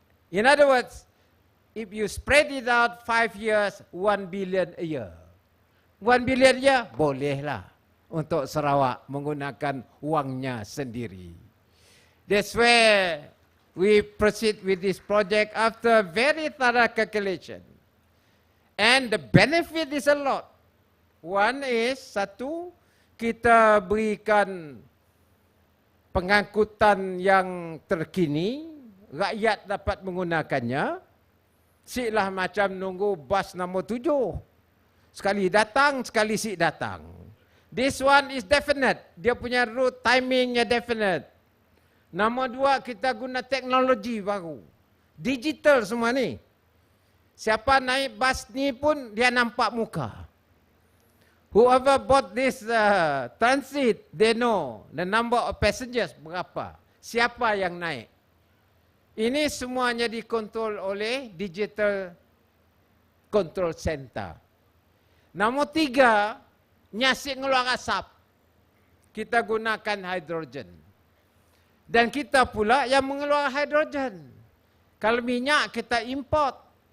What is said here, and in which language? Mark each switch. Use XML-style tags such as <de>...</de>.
<en>In other words, if you spread it out 5 years, 1 billion a year.</en> <ms>1 billion ya, bolehlah untuk Sarawak menggunakan wangnya sendiri.</ms> <en>That's where we proceed with this project after very thorough calculation. And the benefit is a lot. One is,</en> <ms>satu, kita berikan pengangkutan yang terkini, rakyat dapat menggunakannya. Siklah macam nunggu bas nombor 7. Sekali datang, sekali sik datang.</ms> <en>This one is definite.</en> <ms>Dia punya route timingnya definite. Nombor dua, kita guna teknologi baru. Digital semua ni. Siapa naik bas ni pun dia nampak muka.</ms> <en>Whoever bought this transit, they know the number of passengers berapa.</en> <ms>Siapa yang naik. Ini semuanya dikontrol oleh digital control center. Nombor tiga, nyasik ngeluar asap. Kita gunakan hidrogen. Dan kita pula yang mengeluarkan hidrogen. Kalau minyak kita import.</ms>